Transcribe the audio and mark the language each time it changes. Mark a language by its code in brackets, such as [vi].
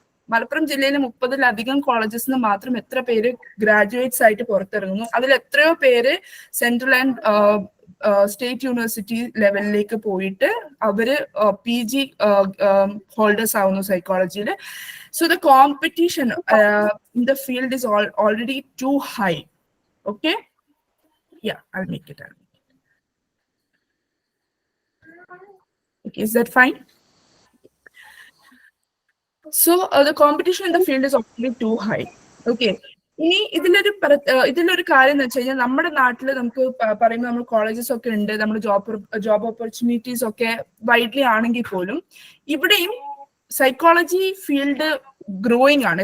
[ml] മലപ്പുറം ജില്ലയിൽ 30-ലധികം കോളേജസിന് മാത്രം എത്ര പേര് ഗ്രാജുവേറ്റ്സ് ആയിട്ട് പുറത്തിറങ്ങുന്നു. അതിൽ എത്രയോ പേര് സെൻട്രൽ ആൻഡ് സ്റ്റേറ്റ് യൂണിവേഴ്സിറ്റി ലെവലിലേക്ക് പോയിട്ട് അവര് PG ഹോൾഡേഴ്സ് ആവുന്നു സൈക്കോളജിയിൽ. [en] So the competition in the field is already too high. Okay, I'll make it. Okay, is that fine? So the competition in the field is already too high. [ml] Okay, ഇനി ഇതിലൊരു കാര്യം എന്ന് വെച്ച് കഴിഞ്ഞാൽ നമ്മുടെ നാട്ടിൽ നമുക്ക് പറയുമ്പോൾ നമ്മൾ കോളേജസ് ഒക്കെ ഉണ്ട്, നമ്മൾ ജോബ് ഓപ്പർച്യൂണിറ്റീസ് ഒക്കെ വൈഡ്ലി ആണെങ്കിൽ പോലും ഇവിടെയും സൈക്കോളജി ഫീൽഡ് ഗ്രോയിങ് ആണ്.